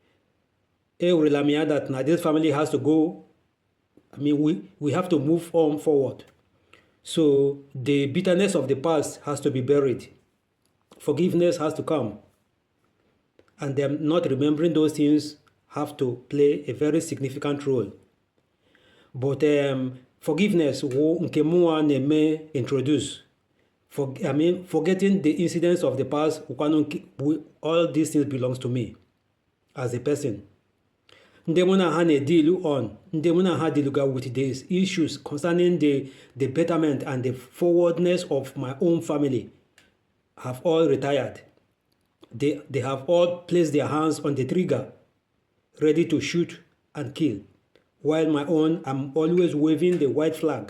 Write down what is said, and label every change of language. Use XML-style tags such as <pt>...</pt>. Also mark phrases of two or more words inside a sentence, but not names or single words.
<en>That now this family has to go. I mean, we have to move on forward. So the bitterness of the past has to be buried. Forgiveness has to come. And them not remembering those things have to play a very significant role.</en> <ig>But forgiveness nke mụnwa na-eme introduce.</ig> <en>Forgetting the incidents of the past, all these things belongs to me as a person.</en> <ig>Ndị mụ na ha na-deal on, ndị mụ na ha</ig> <en>deal with these issues concerning the betterment and the forwardness of my own family have all retired. They have all placed their hands on the trigger, ready to shoot and kill. While my own, I'm always waving the white flag.</en>